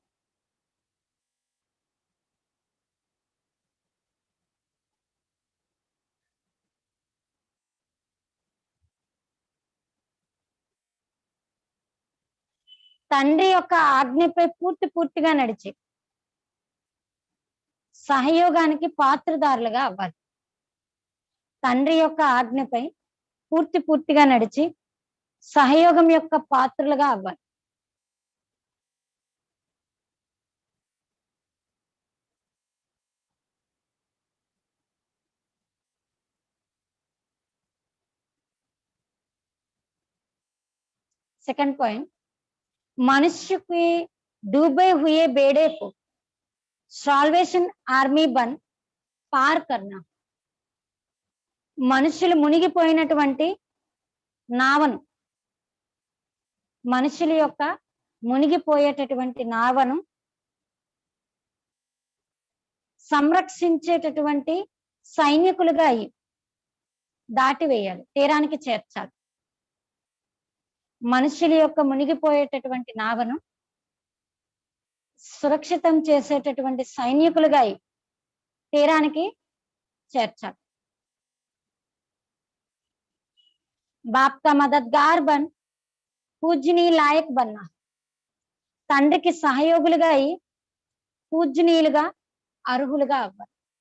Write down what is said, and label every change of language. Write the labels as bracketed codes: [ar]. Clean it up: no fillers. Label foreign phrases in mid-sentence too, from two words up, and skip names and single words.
[te] తండ్రి యొక్క ఆజ్ఞపై పూర్తిగా నడిచి సహయోగానికి పాత్రదారులుగా అవ్వాలి. తండ్రి యొక్క ఆజ్ఞపై పూర్తిగా నడిచి సహయోగం యొక్క పాత్రలుగా అవ్వాలి. [hi] सेकंड पॉइंट, मनुष्य के डूबे हुए बेड़े को [en] salvation army [hi] बन पार करना. [te] మనుషులు మునిగిపోయినటువంటి నావను, మనుషుల యొక్క మునిగిపోయేటటువంటి నావను సంరక్షించేటటువంటి సైనికులుగా దాటివేయాలి, తీరానికి చేర్చాలి. మనుషుల యొక్క మునిగిపోయేటటువంటి నావను సురక్షితం చేసేటటువంటి సైనికులుగా తీరానికి చేర్చాలి. [hi] बाप का मददगार बन पूजनीय लायक बनना. [te] తండ్రికి సహయోగులుగా పూజనీయులుగా అర్హులుగా అవ్వాలి.